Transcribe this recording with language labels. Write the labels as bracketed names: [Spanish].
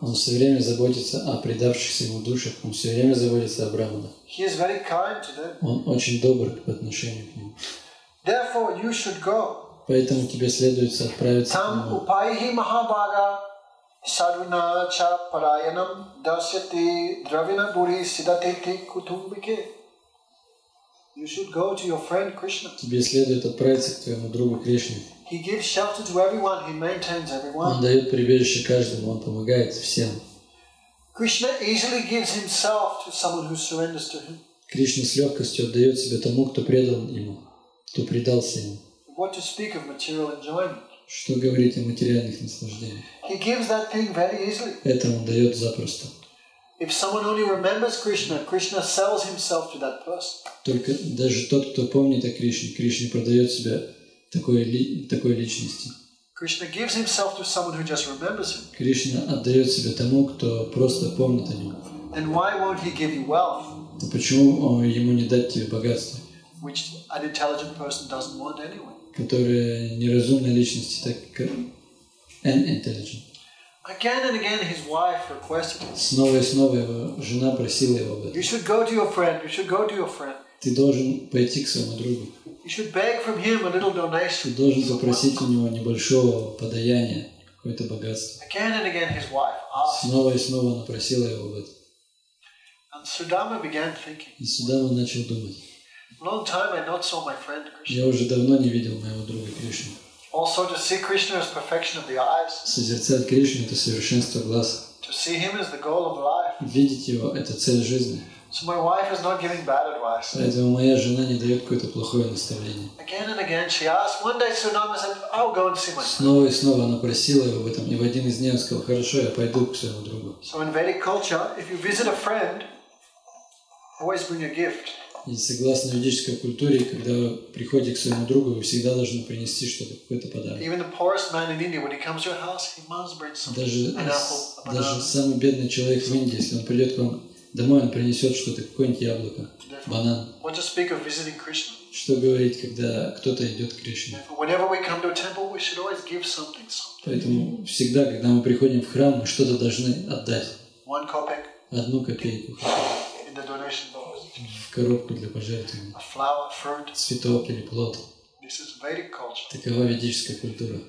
[Russian] Он все время заботится о предавшихся ему душах. Он все время заботится о браманах. [English] He is very kind to them. [Russian] Он очень добр по отношению к ним. [English] Therefore, you should go. [Russian] Поэтому тебе следует отправиться к [Sanskrit] Tam [Russian] нему. [Sanskrit] upaihi mahabhaga sadhuna cha parayanam dasyati dravina buri siddhateti kutumbike. [English] You should go to your friend Krishna. [Russian] Тебе следует отправиться к твоему другу Кришне. [English] He gives shelter to everyone. He maintains everyone. [Russian] Он дает прибежище каждому, он помогает всем. [English] Krishna easily gives himself to someone who surrenders to him. [Russian] Кришна с легкостью отдает себя тому, кто предан ему, кто предался ему. [English] What to speak of material enjoyment? [Russian] Что говорить о материальных наслаждениях? [English] He gives that thing very easily. [Russian] Это он дает запросто. [English] If someone only remembers Krishna, Krishna sells himself to that person. [Russian] Только даже тот, кто помнит о Кришне, Кришна продает себя такой личности. [English] Krishna gives himself to someone who just remembers him. [Russian] Кришна отдает себя тому, кто просто помнит о нем. [English] Then why won't he give you wealth, [Russian] Но почему ему не дать тебе богатство, [English] which an intelligent person doesn't want anyway? [Russian] которое неразумной личности, так как intelligent. [English] Again and again his wife requested him. [Russian] Снова и снова его жена просила его об этом. [English] You should go to your friend. You should go to your friend. [Russian] Ты должен пойти к своему другу. [English] You should beg from him a little [Russian] Ты [English] donation. [Russian] должен попросить у него небольшого подаяния, какое-то богатство. [English] Again and again his wife asked. [Russian] Снова и снова она просила его об этом. [English] And Sudama began thinking, [Russian] И сюда он начал думать. [English] long time I not saw my friend Krishna. [Russian] Я уже давно не видел моего друга Кришну. [English] Also to see Krishna as perfection of the eyes. [Russian] Созерцать Кришну – это совершенство глаз. [English] To see him as the goal of life. [Russian] Видеть его – это цель жизни. [English] So my wife is not giving bad advice. [Russian] Поэтому моя жена не дает какое-то плохое наставление. [English] Again and again she asked. One day Sudama said, I'll go and see my friend. [Russian] Снова и снова она просила его об этом. И в один из дней он сказал: хорошо, я пойду к своему другу. [English] So in Vedic culture, if you visit a friend, always bring a gift. [Russian] И согласно ведической культуре, когда вы приходите к своему другу, вы всегда должны принести что-то, какой-то подарок. [English] Even the poorest man in India, when he comes to your house, he must bring something. [Russian] Даже [English] An apple, a [Russian] даже [English] banana. [Russian] самый бедный человек в Индии, если он придет к вам домой, он принесет что-то, какое-нибудь яблоко, банан. [English] What to speak of visiting Krishna? [Russian] Что говорить, когда кто-то идет к Кришне? [English] Whenever we come to a temple, we should always give something. [Russian] Поэтому всегда, когда мы приходим в храм, мы что-то должны отдать. [English] 1 kopeck [Russian] 1 копейку [English] in the donation box. [Russian] в коробку для пожертвования. [English] A flower, fruit. [Russian] Цветок или плод. [English] This is Vedic culture. [Russian] Такова ведическая культура.